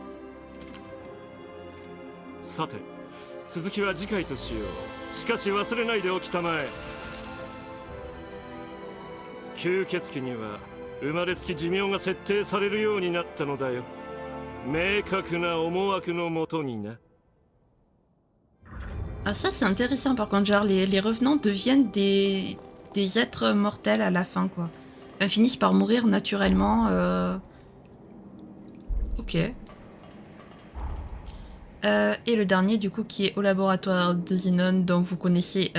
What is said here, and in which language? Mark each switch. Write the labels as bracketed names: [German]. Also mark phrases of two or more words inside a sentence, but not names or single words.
[Japanese] さて、続きは次回としよう。しかし忘れないでおきたまえ。吸血鬼には生まれつき寿命が設定されるようになったのだよ。明確な思惑のもとにな。 [French] Ah, ça c'est intéressant par contre, genre les revenants deviennent des êtres mortels à la fin quoi. Enfin, finissent par mourir naturellement. Ok. Et le dernier du coup qui est au laboratoire de Zenon dont vous connaissez...